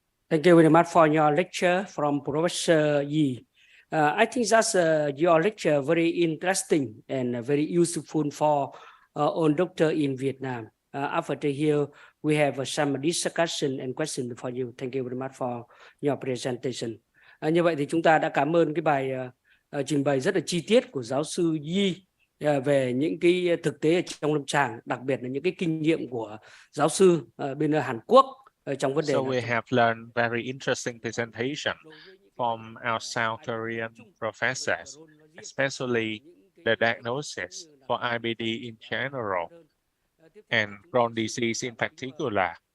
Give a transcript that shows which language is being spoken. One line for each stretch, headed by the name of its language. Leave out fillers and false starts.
English: Thank you very much for your lecture from Professor Ye. I think that's your lecture very interesting and very useful for all doctors in Vietnam. After here, we have some discussion and question for you. Thank you very much for your presentation.
Vietnamese: Như vậy thì chúng ta đã cảm ơn cái bài trình bày rất là chi tiết của giáo sư Ye về những cái thực tế ở trong lâm sàng, đặc biệt là những cái kinh nghiệm của giáo sư bên Hàn Quốc.
English: So we have learned very interesting presentation from our South Korean professors, especially the diagnosis for IBD in general and Crohn disease in particular.